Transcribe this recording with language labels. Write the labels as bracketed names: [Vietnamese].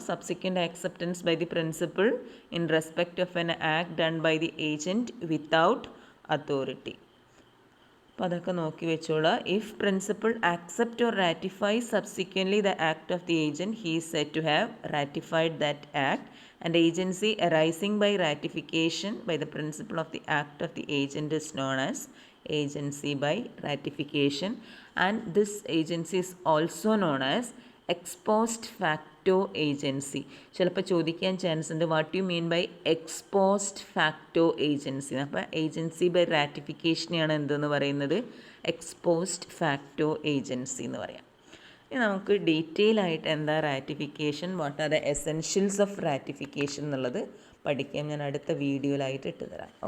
[English] Subsequent acceptance by the principal in respect of an act done by the agent without authority. [Malayalam] അപ്പോൾ അതൊക്കെ നോക്കി വെച്ചോളാം. [English] If principal accept or ratify subsequently the act of the agent he is said to have ratified that act. And agency arising by ratification by the principle of the act of the agent is known as agency by ratification, and this agency is also known as ex post facto agency. [Malayalam] ചിലപ്പോൾ ചോദിക്കാൻ chance ഉണ്ട്, [English] What you mean by ex post facto agency. [Malayalam] അപ്പോൾ agency by റാറ്റിഫിക്കേഷനെയാണ് എന്തെന്ന് പറയുന്നത്, X post facto agency എന്ന് പറയാം. ഇനി നമുക്ക് ഡീറ്റെയിൽ ആയിട്ട് എന്താ ratification, [English] what are the essentials of ratification [Malayalam] എന്നുള്ളത് പഠിക്കാം. ഞാൻ അടുത്ത വീഡിയോയിലായിട്ട് ഇട്ട് തരാം. ഓക്കെ.